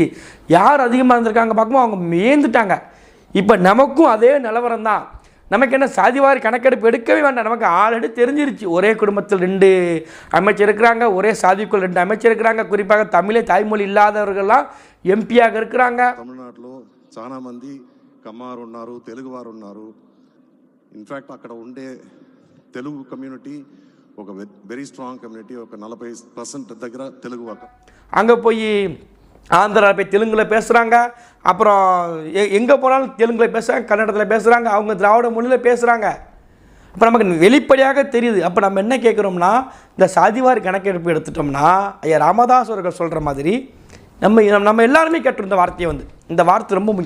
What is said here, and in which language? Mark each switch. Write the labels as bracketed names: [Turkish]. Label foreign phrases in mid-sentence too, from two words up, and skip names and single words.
[Tamil] யார் அதிகமாக இருந்திருக்காங்க பார்க்கும்போது அவங்க மேந்துட்டாங்க. இப்போ நமக்கும் அதே நிலவரம் தான். நமக்கு என்ன சாதிவாரி கணக்கெடுப்பு எடுக்கவே வேண்டாம். நமக்கு ஆல்ரெடி தெரிஞ்சிருச்சு. ஒரே குடும்பத்தில் 2 அமைச்சர் இருக்கிறாங்க, ஒரே சாதிக்குள் 2 அமைச்சர் இருக்கிறாங்க. குறிப்பாக தமிழே தாய்மொழி இல்லாதவர்கள்லாம் எம்பியாக இருக்கிறாங்க. [Telugu] తమిళనాడులో చాలా మంది కమ్మారు ఉన్నారు, తెలుగు వారు ఉన్నారు. ఇన్ఫ్యాక్ట్ అక్కడ ఉండే తెలుగు కమ్యూనిటీ ఒక [English] very strong community. [Telugu] ఒక 40% దగ్గర తెలుగు వారు. [Tamil] அங்கே போய் ஆந்திரா போய் தெலுங்கில் பேசுகிறாங்க. அப்புறம் எங்கே போனாலும் தெலுங்கில் பேசுகிறாங்க, கன்னடத்தில் பேசுகிறாங்க, அவங்க திராவிட மொழியில் பேசுகிறாங்க. அப்போ நமக்கு வெளிப்படையாக தெரியுது. அப்போ நம்ம என்ன கேட்குறோம்னா, இந்த சாதிவாரி கணக்கெடுப்பு எடுத்துட்டோம்னா ஐயா ராமதாஸ் அவர்கள் சொல்கிற மாதிரி நம்ம எல்லாருமே கேட்டிருந்த வார்த்தையை இந்த வார்த்தை ரொம்ப முக்கியம்.